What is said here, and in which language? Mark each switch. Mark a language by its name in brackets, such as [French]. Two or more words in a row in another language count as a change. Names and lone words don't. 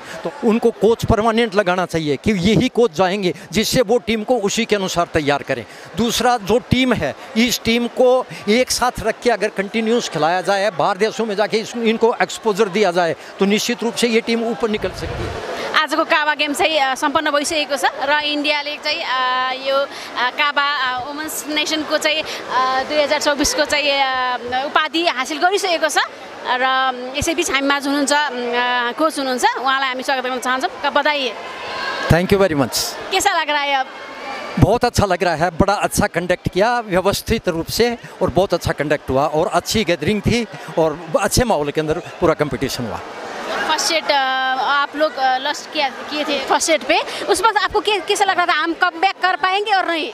[Hindi] तो उनको कोच परमानेंट लगाना चाहिए कि यही कोच जाएंगे जिससे वो टीम को उसी के अनुसार तैयार करें। दूसरा, जो टीम है इस टीम को एक साथ रख के अगर कंटिन्यूस खिलाया जाए, बाहर देशों में जाके इनको एक्सपोजर दिया जाए तो निश्चित रूप से ये टीम ऊपर निकल सकती है। [Nepali] आजको काबा गेम चाहिँ सम्पन्न भइसकेको छ र इन्डियाले चाहिँ यो काबा वुमेन्स नेसनको चाहिँ 2024 को चाहिँ उपाधि हासिल गरिसकेको छ र यसैबीच हामी माझ हुनुहुन्छ कोच हुनुहुन्छ, उहाँलाई हामी स्वागत गर्न चाहन्छौँ। बधाई। [English] thank you very much. [Hindi] कैसा लग रहा है अब? बहुत अच्छा लग रहा है, बड़ा अच्छा कंडक्ट किया व्यवस्थित रूप से और बहुत अच्छा कंडक्ट हुआ और अच्छी गैदरिंग थी और अच्छे माहौल के अंदर पूरा कंपटीशन हुआ। [English] first set [Hindi] आप लोग लॉस्ट किए थे [English] first set [Hindi] पे, उस वक्त आपको कैसा लग रहा था, हम [English] come back [Hindi] कर पाएंगे और नहीं?